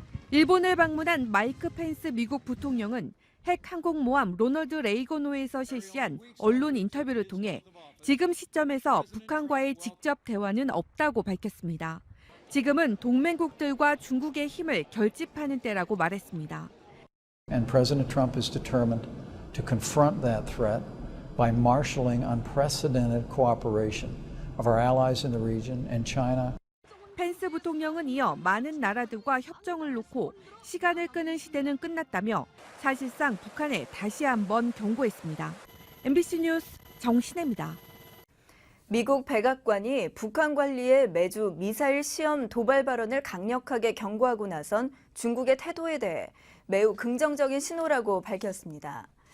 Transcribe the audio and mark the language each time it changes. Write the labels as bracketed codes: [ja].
[ko] 일본을 방문한 마이크 펜스 미국 부통령은 핵 항공모함 로널드 레이건호에서 실시한 언론 인터뷰를 통해 지금 시점에서 북한과의 직접 대화는 없다고 밝혔습니다. 지금은 동맹국들과 중국의 힘을 결집하는 때라고 말했습니다. [en] And President Trump is determined to confront that threat by marshaling unprecedented cooperation of our allies in the region and China. [ko] 펜스 부통령은 이어 많은 나라들과 협정을 놓고 시간을 끄는 시대는 끝났다며 사실상 북한에 다시 한번 경고했습니다. MBC 뉴스 정신혜입니다. 미국 백악관이 북한 관리에 매주 미사일 시험 도발 발언을 강력하게 경고하고 나선 중국의 태도에 대해 매우 긍정적인 신호라고 밝혔습니다.